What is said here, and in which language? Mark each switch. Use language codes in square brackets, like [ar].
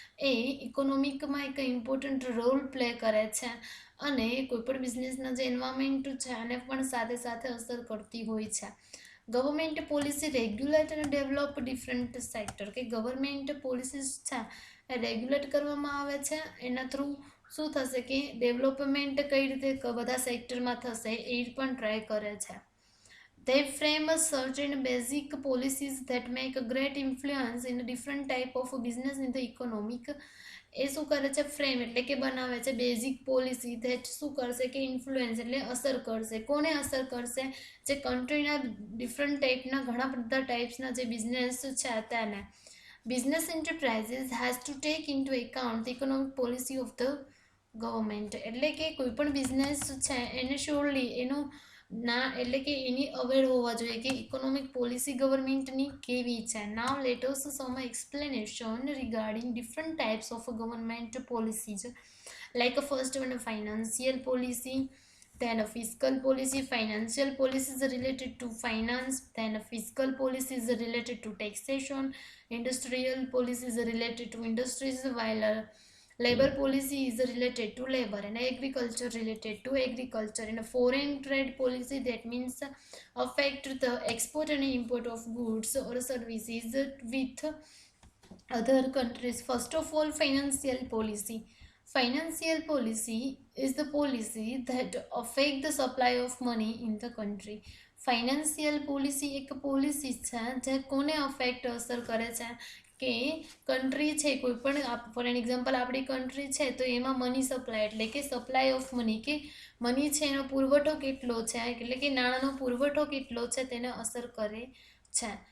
[gu] એ ઇકોનોમિકમાં એક important role play કરે છે અને કોઈપણ બિઝનેસના જે એન્વાયરમેન્ટ છે એને પણ સાથે સાથે અસર કરતી હોય છે. [en] government policy regulate [gu] અને [en] develop different sector, [gu] કે ગવર્મેન્ટ પોલિસીસ છે એ રેગ્યુલેટ કરવામાં આવે છે, એના થ્રુ શું થશે કે ડેવલપમેન્ટ કઈ રીતે બધા સેક્ટરમાં થશે એ પણ ટ્રાય કરે છે. [en] They frame a certain basic policies that make a great influence in a different type of business in the economic. [gu] એ શું કરે છે ફ્રેમ એટલે કે બનાવે છે બેઝિક પોલિસી ધેટ શું કરશે કે ઇન્ફ્લુઅન્સ એટલે અસર કરશે, કોને અસર કરશે, જે કન્ટ્રીના ડિફરન્ટ ટાઈપના ઘણા બધા ટાઈપ્સના જે બિઝનેસ છે તેને. [en] business enterprises has to take into account the economic policy of the government, [gu] એટલે કે કોઈ પણ બિઝનેસ છે એને શ્યોરલી એનું ના એટલે કે એની અવેર હોવા જોઈએ કે ઇકોનોમિક પોલિસી ગવર્મેન્ટની કેવી છે. [en] Now let us some explanation regarding different types of government policies, like first one financial policy. Then a fiscal policy, financial policy is related to finance. Then a fiscal policy is related to taxation. Industrial policy is related to industries, while a labor policy is related to labor, and agriculture related to agriculture. And a foreign trade policy, that means affect the export and import of goods or services with other countries. First of all, financial policy. Financial policy is the policy that affect the supply of money in the country. [gu] Financial policy એક policy છે જે કોને affect અસર કરે છે કે country છે કોઈ પણ, [en] for an example [gu] આપણી કન્ટ્રી છે તો એમાં મની સપ્લાય એટલે કે સપ્લાય ઓફ મની, કે મની છે એનો પુરવઠો કેટલો છે, એટલે કે નાણાંનો પુરવઠો કેટલો છે તેને અસર કરે છે.